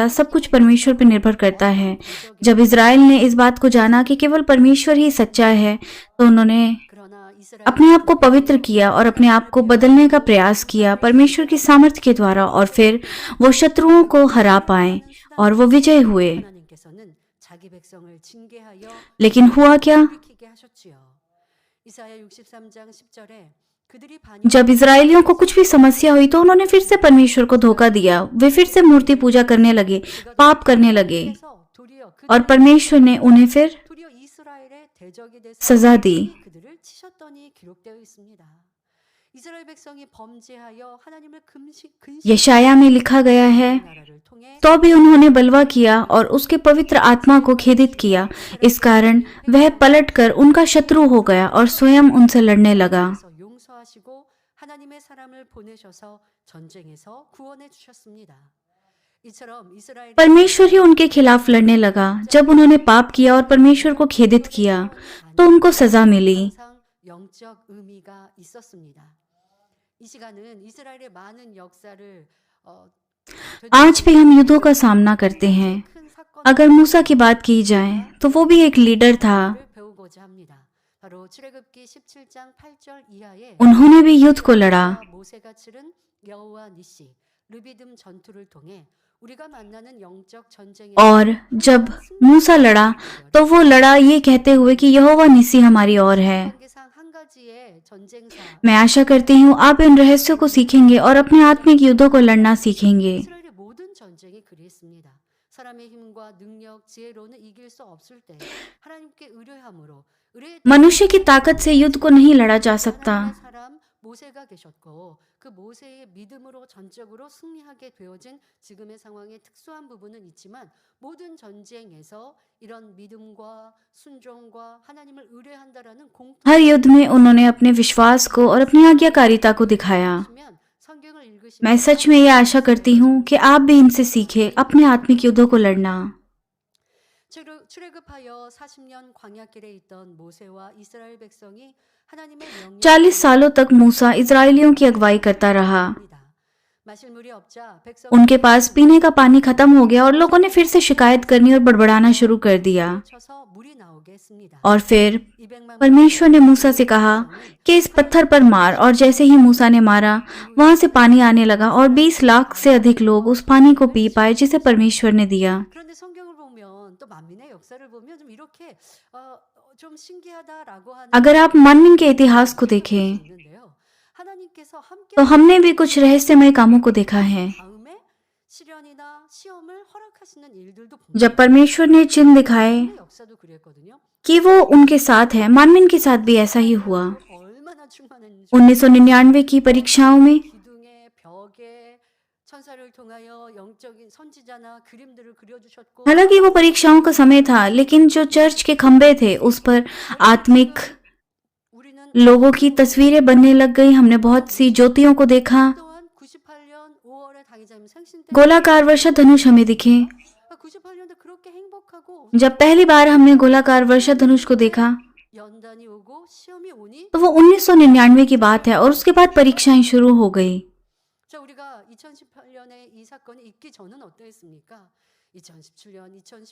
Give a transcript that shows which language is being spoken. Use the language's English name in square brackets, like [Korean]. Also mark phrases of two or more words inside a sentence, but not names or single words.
[Hindi] सब कुछ परमेश्वर पर निर्भर करता है। जब इज़राइल ने इस बात को जाना कि केवल परमेश्वर ही सच्चा है, तो उन्होंने अपने आप को पवित्र किया और अपने आप को बदलने का प्रयास किया परमेश्वर की सामर्थ्य के द्वारा, और फिर वो शत्रुओं को हरा पाए और वो विजय हुए। [Korean] 하나님께서는 자기 백성을 징계하여 [Hindi] लेकिन हुआ क्या? [Korean] 돌이키게 하셨지요. 이사야 63장 10절에 그들이 [Hindi] जब इज़राइलियों को कुछ भी समस्या हुई तो उन्होंने फिर से परमेश्वर को धोखा दिया। वे फिर से मूर्ति पूजा करने लगे, पाप करने लगे, और परमेश्वर ने उन्हें फिर [Korean] 도리어 이스라엘의 대적이 돼서 [Hindi] सजा दी। [Korean] 그들을 치셨더니 기록되어 있습니다. 이스라엘 백성이 범죄하여 하나님을 [Hindi] यशाया में लिखा गया है, [Korean] 나라를 통해 [Hindi] तो भी उन्होंने बलवा किया और उसके पवित्र आत्मा को खेदित किया। इस कारण वह पलटकर उनका शत्रु हो गया और स्वयं उनसे लड़ने लगा। [Korean] 그래서 용서하시고 하나님의 사람을 보내셔서 전쟁에서 구원해 주셨습니다. 이처럼 이스라엘이 [Hindi] परमेश्वर ही उनके खिलाफ लड़ने लगा। जब उन्होंने पाप किया और परमेश्वर को खेदित किया तो उनको सजा मिली। [Korean] 항상 영적 의미가 있었습니다. 이 시간은 이스라엘의 많은 역사를 [Hindi] आज भी हम युद्धों का सामना करते हैं। [Korean] 큰 사건 [Hindi] अगर मूसा की बात की जाए तो वो भी एक लीडर था। [Korean] 을 배우고자 합니다. 바로 출애굽기 17장 8절 이하에 [Hindi] उन्होंने भी युद्ध को लड़ा, [Korean] 모세가 치른 여호와 니시 르비딤 전투를 통해 우리가 만나는 영적 전쟁에 [Hindi] और जब मूसा लड़ा तो वो लड़ा ये कहते हुए कि यहोवा निसी हमारी ओर है। [Korean] 관계상 한 가지의 전쟁사 [Hindi] मैं आशा करती हूँ आप इन रहस्यों को सीखेंगे और अपने आत्मिक युद्धों को लड़ना सीखेंगे। [Korean] 이스라엘의 모든 전쟁이 그리했습니다. 사람의 힘과 능력, 지혜로는 이길 수 없을 때 하나님께 의뢰함으로 의뢰의 [Hindi] मनुष्य की ताकत से युद्ध को नहीं लड़ा जा सकता। [Korean] 하나님의 사람 모세가 계셨고 그 모세의 믿음으로 전적으로 승리하게 되어진 지금의 상황의 특수한 부분은 있지만 모든 전쟁에서 이런 믿음과 순종과 하나님을 의뢰한다라는 [Hindi] हर युद्ध में उन्होंने अपने विश्वास को और अपनी आज्ञाकारिता को दिखाया। [Korean] 공통이면 성경을 읽으시면 [Hindi] मैं सच में ये आशा करती हूँ कि आप भी इनसे सीखें अपने आत्मिक युद्धों को लड़ना। [Korean] 출애굽하여 40년 광야길에 있던 모세와 이스라엘 백성이 하나님의 [Hindi] 40 सालों तक मूसा इजरायलियों की अगुवाई करता रहा। [Korean] 마실 물이 없자 백성 [Hindi] उनके पास पीने का पानी खत्म हो गया और लोगों ने फिर से शिकायत करनी और बड़बड़ाना शुरू कर दिया। [Korean] 쳐서 물이 나오게 했습니다. [Hindi] और फिर [Korean] 200만 [Hindi] परमेश्वर ने मूसा से कहा कि इस पत्थर पर मार, और जैसे ही मूसा ने मारा वहां से पानी आने लगा और 20 लाख से अधिक लोग उस पानी को पी पाए जिसे परमेश्वर ने दिया। [Korean] 그런데 성경을 보면 또 만민의 역사를 보면 좀 이렇게 좀 신기하다라고 하는 [Hindi] अगर आप मनमिन के इतिहास को देखें [Korean] 있는데요. 하나님께서 함께 [Hindi] तो हमने भी कुछ रहस्यमय कामों को देखा है। [Korean] 다음에 시련이나 시험을 허락하시는 일들도 [Hindi] जब परमेश्वर ने चिन्ह दिखाए [Korean] 만민의 역사도 그랬거든요. [Hindi] कि वो उनके साथ है, मानमिन के साथ भी ऐसा ही हुआ। [Korean] 얼마나 충만했는지 [Hindi] 1999 की परीक्षाओं में [Korean] 기둥에 벽에 천사를 통하여 영적인 선지자나 그림들을 그려주셨고 [Hindi] हालांकि वो परीक्षाओं का समय था, लेकिन जो चर्च के खंबे थे उस पर आत्मिक [Korean] 우리는 [Hindi] लोगों की तस्वीरें बनने लग गई। हमने बहुत सी ज्योतियों को देखा। [Korean] 또한 98년 5월에 당의자님 생신 때 [Hindi] गोलाकार वर्षा धनुष हमें दिखे। [Korean] 98년도 그렇게 행복하고 [Hindi] जब पहली बार हमने गोलाकार वर्षा धनुष को देखा [Korean] 연단이 오고 시험이 오니 [Hindi] तो वो 1999 की बात है, और उसके बाद परीक्षाएं शुरू हो गई। [Korean] 자 우리가 2018년에 이 사건이 있기 전은 어떠했습니까? 2017년, 2018년